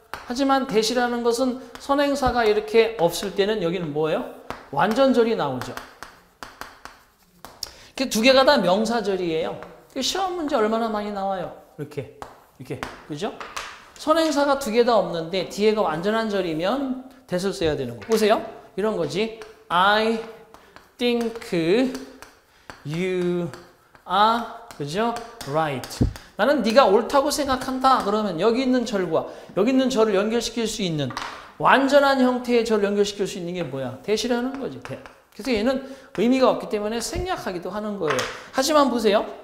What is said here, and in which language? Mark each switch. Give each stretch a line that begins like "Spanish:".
Korean: 하지만 that이라는 것은 선행사가 이렇게 없을 때는 여기는 뭐예요? 완전절이 나오죠. 그 두 개가 다 명사절이에요. 시험 문제 얼마나 많이 나와요? 이렇게. 그죠? 선행사가 두 개 다 없는데 뒤에가 완전한 절이면 that을 써야 되는 거. 보세요. 이런 거지.
English: I think you are 그죠? right.
Korean: 나는 네가 옳다고 생각한다. 그러면 여기 있는 절과 여기 있는 절을 연결시킬 수 있는 완전한 형태의 절을 연결시킬 수 있는 게 뭐야? that이라는 거지. that. 그래서 얘는 의미가 없기 때문에 생략하기도 하는 거예요. 하지만 보세요.